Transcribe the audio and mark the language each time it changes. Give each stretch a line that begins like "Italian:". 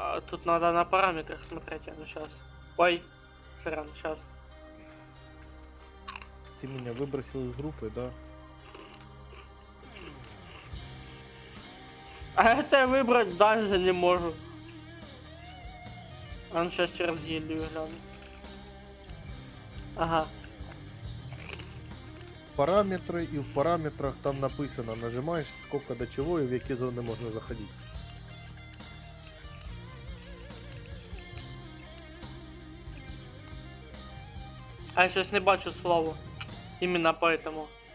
Russian: Тут надо на параметрах смотреть, ну сейчас. Ой, сорян, сейчас.
Ukrainian: Ти мене вибросив з групи, да?
Russian: А это я выбрать даже не могу. Он сейчас через гильдию гляну. Ага.
Ukrainian: Параметри, і в параметрах там написано, нажимаєш сколько до чого і в які зони можна заходити.
Russian: А я сейчас не бачу славу. Именно поэтому.